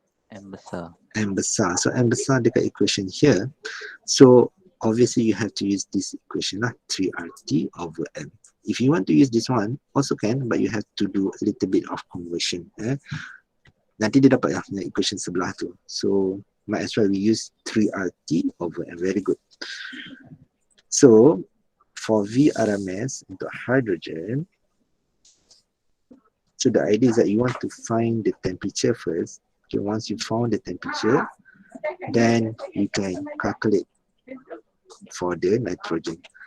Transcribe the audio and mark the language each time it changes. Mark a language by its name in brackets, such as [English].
[Malay] M besar. M besar. So M besar dekat [English] equation here. So obviously you have to use this equation lah, 3RT over M. If you want to use this one, also can, but you have to do a little bit of conversion. [Malay] Nanti dia dapat yang equation sebelah tu. [English] So might as well we use 3RT over M. Very good. So for VRMS untuk hydrogen, so the idea is that you want to find the temperature first. Okay, once you found the temperature, then you can calculate for the nitrogen.